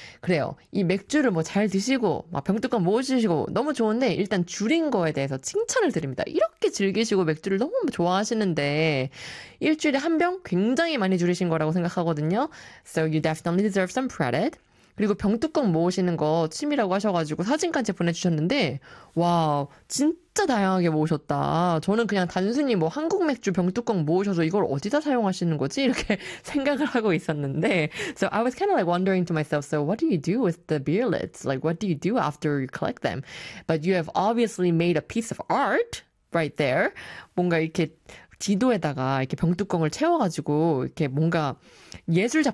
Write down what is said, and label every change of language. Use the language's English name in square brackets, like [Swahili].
[Korean] 그래요. 이 맥주를 뭐잘 드시고, 막 병뚜껑 모으시고, 너무 좋은데, 일단 줄인 거에 대해서 칭찬을 드립니다. 이렇게 즐기시고 맥주를 너무 좋아하시는데, 일주일에 한병 굉장히 많이 줄이신 거라고 생각하거든요. [English] So you definitely deserve some credit. [Korean] 그리고 병뚜껑 모으시는 거 취미라고 하셔가지고 사진까지 보내주셨는데, 와, 진짜 다양하게 모으셨다. 저는 그냥 단순히 뭐 한국 맥주 병뚜껑 모으셔서 이걸 어디다 사용하시는 거지? 이렇게 생각을 하고 있었는데. [English] So I was kind of like wondering to myself, so what do you do with the beer lids? Like, what do you do after you collect them? But you have obviously made a piece of art right there. [Korean] 뭔가 이렇게 지도에다가 이렇게 병뚜껑을 채워가지고 이렇게 뭔가 예술 작품